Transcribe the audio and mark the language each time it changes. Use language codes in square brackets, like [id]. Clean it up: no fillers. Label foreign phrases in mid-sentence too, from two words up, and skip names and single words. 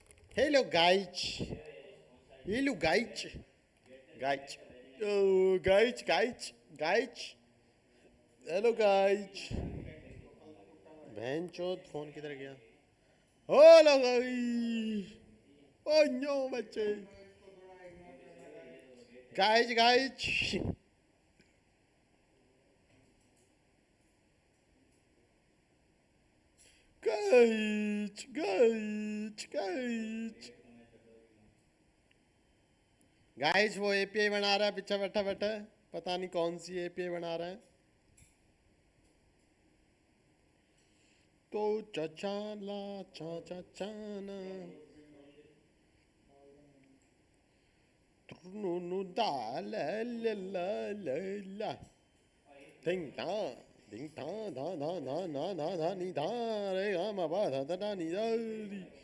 [en] Hello, guys. Hello, guys. Guys. Oh, guys. Hello, guys. [hi] बहन चोद फोन किधर गया? [en] hello guys. Oh no, बच्चे. Guys. Guys. [hi] गाइस वो एपीआई बना रहा है पीछे बैठा बैठा. पता नहीं कौन सी एपीआई बना रहा है. तो चचाला चाचाना नु दा ला ला ला ला ला ting da ding da da da da da da da ni da re ga ma ba da da da ni da ri.